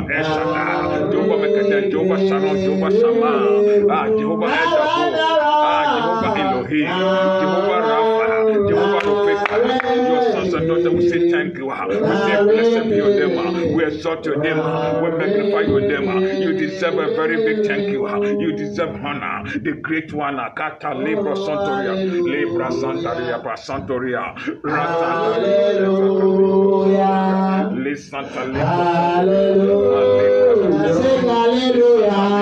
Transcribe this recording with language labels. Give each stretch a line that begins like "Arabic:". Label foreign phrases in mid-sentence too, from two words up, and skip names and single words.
English: El Shaddai, Jehovah Mekadeh, Jehovah Shalom, Jehovah Shammah, Jehovah El Dabur, Jehovah Elohim, Jehovah Rapha, Jehovah Rofeka. Your sons and daughters, we say thank you. We say blessed be your name. We exalt your name. We magnify your name. You deserve a very big thank you. You deserve honor. The great one, Kata Libra Santoria, Libra Santaria, Santoria, Le Santa Libra. Hallelujah.